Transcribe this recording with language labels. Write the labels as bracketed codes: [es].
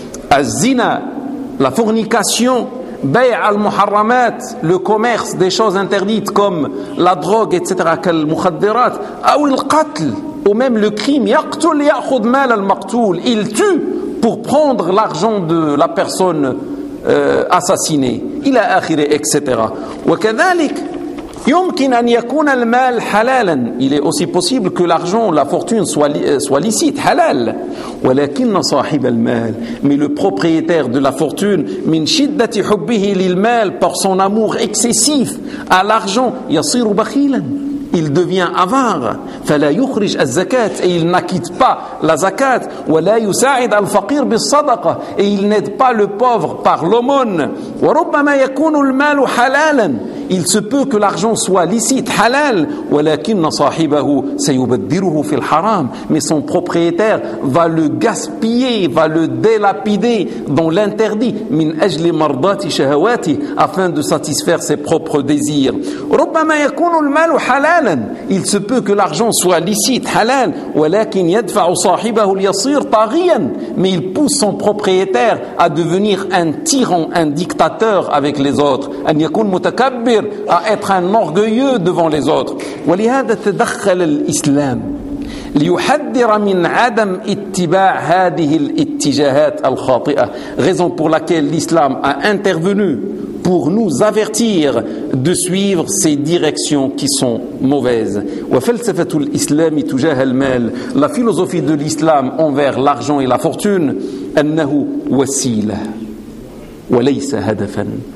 [fr] al-zina, la fornication, bay' al-muharramat, le commerce des choses interdites comme la drogue, etc., al-mukhaddirat, ou il qatl, ou même le crime, [ar] yaqtul ya'khud mal al-maqtul, [fr] il tue pour prendre l'argent de la personne assassinée, il a akhiré, etc. [ar] Wa kadhalik يمكن أن يكون المال حلالا. [fr] Il est aussi possible que l'argent, la fortune soit licite, halal. [ar] ولكن صاحب المال, [fr] mais le propriétaire de la fortune, [ar] من شدة حبه للمال, [fr] par son amour excessif à l'argent, [ar] يصير بخيلا. [fr] Il devient avare. [ar] فلا يخرج الزكاة, [fr] et il n'acquitte pas la zakat. [ar] ولا يساعد الفقير بالصدقة, [fr] et il n'aide pas le pauvre par l'aumône. [ar] وربما يكون المال حلالا. [fr] Il se peut que l'argent soit licite, halal, [ar] ولكن صاحبه سيبدره في الحرام, [fr] mais son propriétaire va le gaspiller, va le délapider dans l'interdit, [ar] من أجل مرضات شهواته, [fr] afin de satisfaire ses propres désirs. [ar] ربما يكون المال حلالا. [fr] Il se peut que l'argent soit licite, halal, [ar] ولكن يدفع صاحبه ليصير طاغيا, [fr] mais il pousse son propriétaire à devenir un tyran, un dictateur avec les autres, [ar] أن يكون متكبر, [fr] à être un orgueilleux devant les autres. [ar] ولهذا تدخل الإسلام ليحذر من عدم اتباع هذه الاتجاهات الخاطئة. [fr] Raison pour laquelle l'islam a intervenu pour nous avertir de suivre ces directions qui sont mauvaises. [ar] وفلسفة الإسلام تجاه المال, [fr] la philosophie de l'islam envers l'argent et la fortune, [ar] أنه وسيلة وليس هدفا.